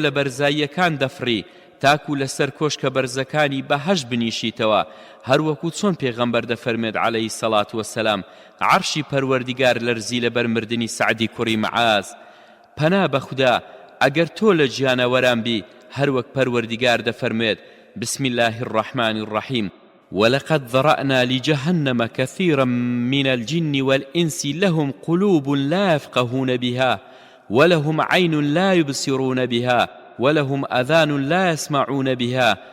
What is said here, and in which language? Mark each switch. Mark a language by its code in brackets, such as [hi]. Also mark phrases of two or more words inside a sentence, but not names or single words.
[ckb] لە بەرزاییەکان دەفڕی تاکو لەسەر کۆشکە بەرزەکانی بەهەشت بنیشیتەوە هەروەکو چۆن پێغەمبەر دەفەرمێت عەلەیهی سەڵات وەسەلام عەرشی پەروەردیگار لەرزی لەبەر مردنی سەعدی کوڕی مەعاز پەنا بە خودا ئەگەر تۆ لە گیانە وەران بی هەروەک پەروەردیگار دەفەرمێت [ar] بسم الله الرحمن الرحيم ولقد ذرأنا لجهنم كثيرا من الجن والإنس لهم قلوب لا يفقهون بها ولهم عين لا يبصرون بها ولهم أذان لا يسمعون بها